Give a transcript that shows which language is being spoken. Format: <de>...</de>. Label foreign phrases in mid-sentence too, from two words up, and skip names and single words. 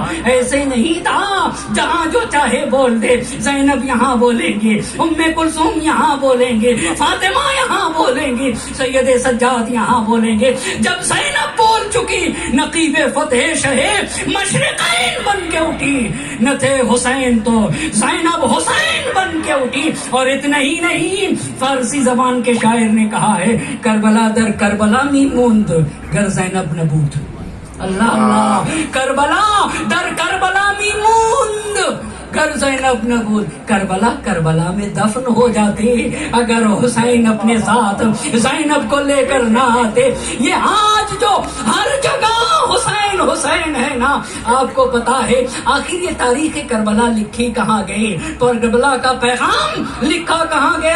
<ur>ایسے نہیں تھا جہاں جو چاہے بول دے، زینب یہاں بولیں گے، ام کلثوم یہاں بولیں گے، فاطمہ یہاں بولیں گی، سید سجاد یہاں بولیں گے۔ جب زینب بول چکی، نقیب فتح شہے مشرقین بن کے اٹھی، نہ تھے حسین تو زینب حسین بن کے اٹھی۔ اور اتنا ہی نہیں، فارسی زبان کے شاعر نے کہا ہے،</ur> <fa>کربلا در کربلا می موند گر زینب نبود۔</fa> <ur>اللہ اللہ،</ur> <fa>کربلا در کربلا می موند گر زینب نبود،</fa> <ur>کربلا میں دفن ہو جاتے اگر حسین اپنے ساتھ زینب کو لے کر نہ آتے۔ یہ آج جو ہر جگہ حسین حسین ہے نا، آپ کو پتا ہے آخر یہ تاریخ کربلا لکھی کہاں گئی، کربلا کا پیغام لکھا کہاں گیا؟</ur>